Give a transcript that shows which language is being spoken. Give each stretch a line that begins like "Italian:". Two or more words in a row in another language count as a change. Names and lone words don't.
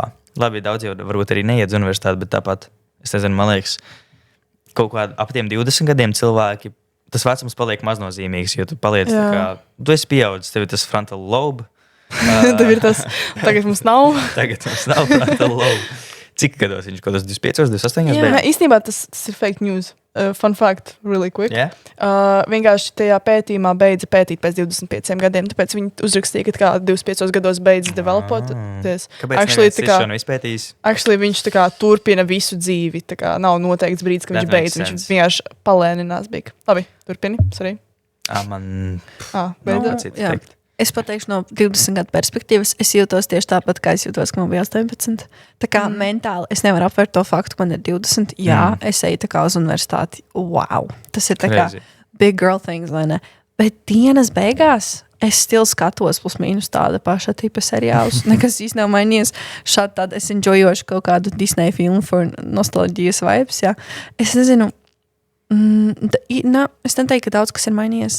Latvian: Labi, daudz jau varbūt arī neiet uz universitāti, bet tāpat, es nezinu, man liekas, kaut kā ap tiem 20 gadiem cilvēki, tas vecums paliek maznozīmīgs, jo tu paliec tā kā, tu esi pieaudzis, tev ir tas
English: frontal lobe.
Latvian: Tev ir tas, tagad mums nav. Tagad mums nav
English: frontal lobe.
Latvian: Cik gados viņš kaut kādos 25, 28 Jā, beidz? īstenībā tas ir
English: fake news. Fun fact, really quick. Yeah?
Latvian: Vienkārši tajā pētījumā beidza pētīt pēc 25 gadiem, tāpēc viņi uzrakstīja, ka kā 25 gados beidz developoties. Kāpēc neviens tiešām izpētījis? Actually, viņš tā kā turpina visu dzīvi, tā kā nav noteikts brīdis, ka viņš beidz. Viņš vienkārši palēninās bija. Labi, turpini, sorry. Beidzot. Teikt. Es pateikšu no 20 gadu perspektīvas, es jūtos tieši tāpat, kā es jūtos, ka man bija 18. Tā kā mentāli es nevaru apvērt to faktu, ka man ir 20. Jā, es eju tā kā uz universitāti. Wow! Tas ir tā kā
English: big girl things,
Latvian: vai ne? Bet dienas beigās es still skatos plus mīnus tāda paša tipa seriālus. Nekas īsti nav mainījies. Šādi tāda es enjoyošu kaut kādu Disney filmu for nostalģijas vibes, jā. Es nezinu, es neteiktu, ka daudz kas ir mainījies.